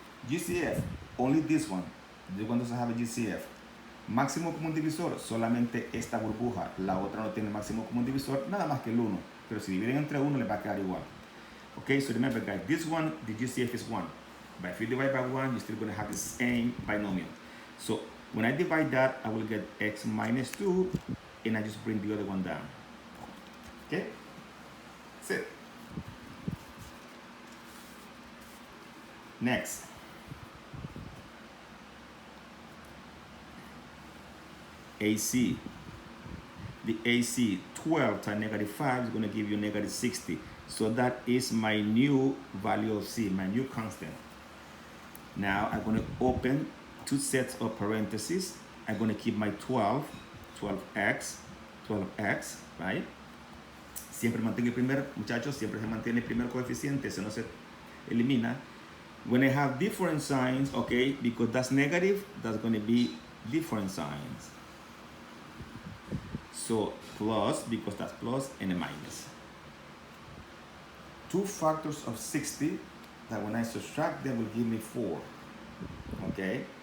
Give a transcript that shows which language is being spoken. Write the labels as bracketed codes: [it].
[en] GCF, only this one. This one doesn't have a GCF. [es] Máximo común divisor, solamente esta burbuja. La otra no tiene máximo común divisor, nada más que el 1. Pero si dividen entre 1, les va a quedar igual. [en] Okay, so remember guys, this one, the GCF is 1. But if you divide by 1, you're still going to have the same binomial. So when I divide that, I will get x minus 2, and I just bring the other one down. Okay? That's it. Next. AC. The AC, 12 times negative 5 is going to give you negative 60. So that is my new value of C, my new constant. Now I'm going to open 2 sets of parentheses. I'm going to keep my 12, 12x, right? [es] Siempre mantengo el primer, muchachos, siempre se mantiene el primer coeficiente, eso no se elimina. [en] When I have different signs, okay, because that's negative, that's going to be different signs. So plus, because that's plus, and a minus. 2 factors of 60, that when I subtract them will give me 4, okay?